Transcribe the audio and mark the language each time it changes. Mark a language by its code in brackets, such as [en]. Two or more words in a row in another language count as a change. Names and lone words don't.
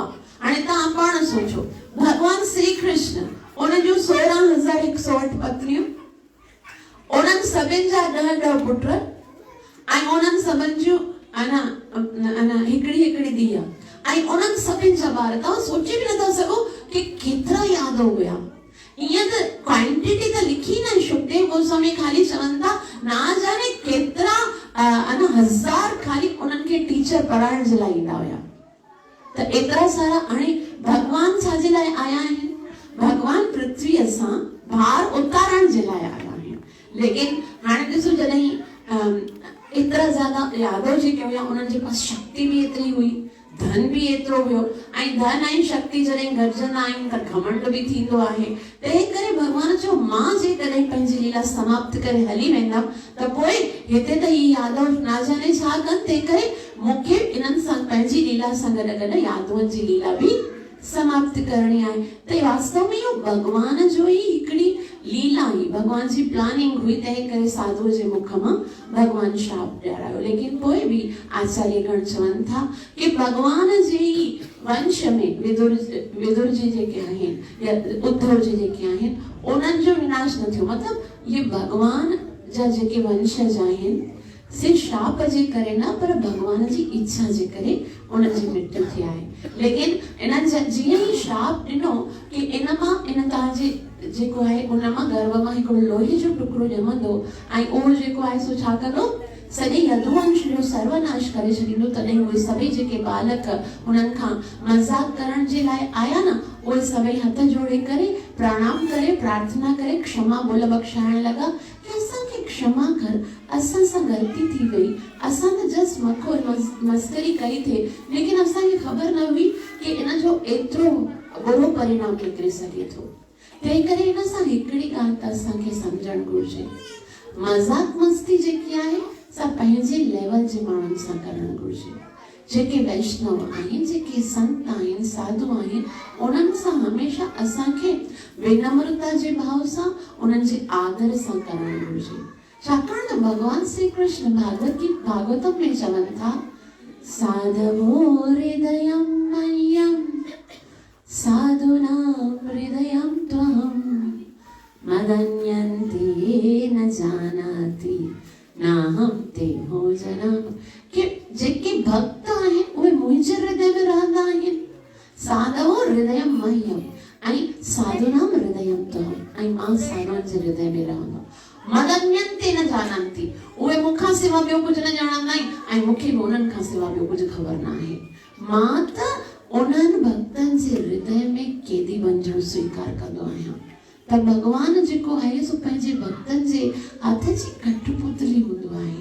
[sd] हाणे तव्हां पाण सोचो भगवान श्री कृष्ण उन जूं 16,108 पत्नियूं, उन्हनि सभिनि जा 10 पुट ऐं उन्हनि सभिनि जूं हिकिड़ी धीअ ऐं उन्हनि सभिनि जा ॿार। तव्हां सोचे बि नथा सघो कि केतिरा यादव हुया। ईअं त क्वांटिटी त लिखी न शुकदेव गोस्वामी खाली चवनि था ना जाने केतिरा हज़ार खाली उन्हनि खे टीचर पढ़ाइण जे लाइ ईंदा हुया। त एतिरा सारा हाणे भगवान छाजे लाइ आया आहिनि? भगवान पृथ्वीअ सां भार उतारण जे लाइ आया आहिनि। लेकिन हाणे ॾिसो जॾहिं एतिरा ज्यादा यादव जेके हुया उन्हनि जे पास शक्ति बि एतिरी हुई, धन भी एतिरो हुयो ऐं धन ऐं शक्ति जॾहिं गॾजंदा आहिनि त घमंड बि थींदो आहे। तंहिं करे भगवान चयो मां जेकॾहिं पंहिंजी लीला समाप्त करे हली वेंदमि त पोइ हिते त ही यादव ना जाने छा कनि। तंहिं करे मूंखे इन्हनि सां पंहिंजी लीला सां गॾु गॾु यादवनि जी लीला बि समाप्त करणी आहे। त वास्तव में इहो भगवान जो ई हिकिड़ी लीला हुई, भगवान जी प्लानिंग हुई। तंहिं करे साधुअ जे मुख मां भगवान श्राप ॾियारायो। लेकिन पोइ बि आचार्य गण चवनि था कि भगवान जे ई वंश में विदुर जी जेके आहिनि या उद्धव जी जेके आहिनि उन्हनि जो विनाश न थियो। मतिलबु ये भगवान जा जेके वंशज आहिनि से श्राप जे करे न पर भगवान जी इच्छा जे करे उन्हनि जी मृत्यु थी आहे। लेकिन इन्हनि जीअं ई श्राप ॾिनो कि इन तव्हांजे जेको आहे उन मां गर्भ मां हिकिड़ो लोहे जो टुकड़ो ॼमंदो ऐं उहो जेको आहे सो छा कंदो सॼे यदुवंश जो सर्वनाश करे छॾींदो। तॾहिं उहे सभई जेके बालक उन्हनि खां मज़ाक करण जे लाइ आया न उहे सभई हथ जोड़े करे प्रणाम करे प्रार्थना करे क्षमा बोल बख़्शाइण लॻा कि असांखे क्षमा कर, असां सां ग़लती थी वई, असां त जस्ट मस्करी कई थे। लेकिन असांखे ख़बर न हुई कि इन जो एतिरो बुरो परिणाम निकिरी सघे थो। तंहिं करे इन सां हिकिड़ी ॻाल्हि त असांखे सम्झणु घुरिजे मज़ाक मस्ती जेकी आहे सा पंहिंजे लेवल जे माण्हुनि सां करणु घुरिजे। जेके वैष्णव आहिनि, जेके संत आहिनि, साधु आहिनि, उन्हनि सां हमेशा असांखे विनम्रता जे भाव सां उन्हनि जे आदर सां करणु घुरिजे। छाकाणि त भगवान श्री कृष्ण भागवतम में चवनि था [sa] साधवो हृदयं मह्यं साधुनां हृदयं त्वं मदन्यन्ते ये न जानाति नाहं ते हो जना। [sd] कि जेके भक्त आहिनि उहे मुंहिंजे हृदय में रहंदा आहिनि। [sa] साधवो हृदयं मह्यं [sd] ऐं [sa] साधुनां हृदयं त्वं [sd] ऐं मां साधुअनि जे हृदय में रहंदो। [sa] मदन्यन्ते न जानन्ति [sd] उहे मूंखां सिवा ॿियो कुझु न ॼाणंदा आहिनि ऐं मूंखे बि उन्हनि खां सिवा ॿियो कुझु ख़बर न आहे। मां त उन्हनि भक्तनि जे हृदय में केॾी वञणु स्वीकार कंदो आहियां। त भगवान जेको आहे सो पंहिंजे भक्तनि जे हथ जी कठपुतली हूंदो आहे।